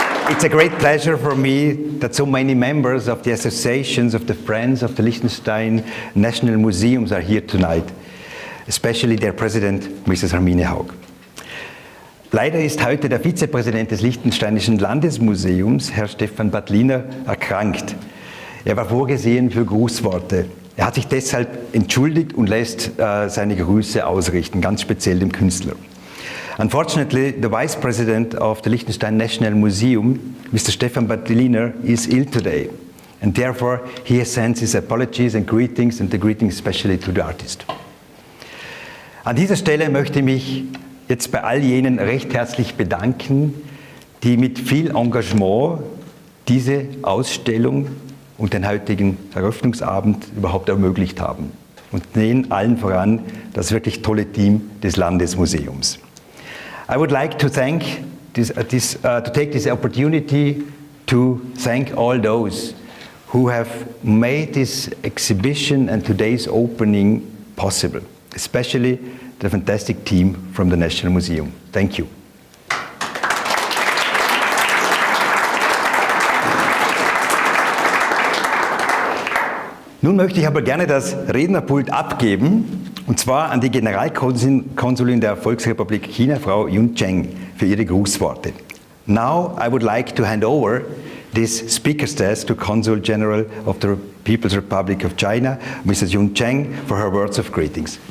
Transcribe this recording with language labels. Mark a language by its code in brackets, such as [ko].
[en] It's a great pleasure for me that so many members of the associations of the Friends of the Liechtenstein National Museums are here tonight, especially their president, Mrs. Hermine Haug. [de] Leider ist heute der Vizepräsident des Liechtensteinischen Landesmuseums, Herr Stefan Badliner, erkrankt. Er war vorgesehen für Grußworte. Er hat sich deshalb entschuldigt und lässt seine Grüße ausrichten, ganz speziell dem Künstler. [en] Unfortunately, the Vice President of the Liechtenstein National Museum, Mr. Stefan Badliner, is ill today, and therefore he sends his apologies and the greetings especially to the artist. [de] An dieser Stelle möchte ich mich jetzt bei all jenen recht herzlich bedanken, die mit viel Engagement diese Ausstellung und den heutigen Eröffnungsabend überhaupt ermöglicht haben. Und denen allen voran das wirklich tolle Team des Landesmuseums. [en] I would like to take this opportunity to thank all those who have made this exhibition and today's opening possible, especially the fantastic team from the National Museum. Thank you. [de] Nun möchte ich aber gerne das Rednerpult abgeben, und zwar an die Generalkonsulin der Volksrepublik China, Frau Yun Cheng, für ihre Grußworte. [en] Now I would like to hand over this speaker's desk to Consul General of the People's Republic of China, Mrs. Yun Cheng, for her words of greetings.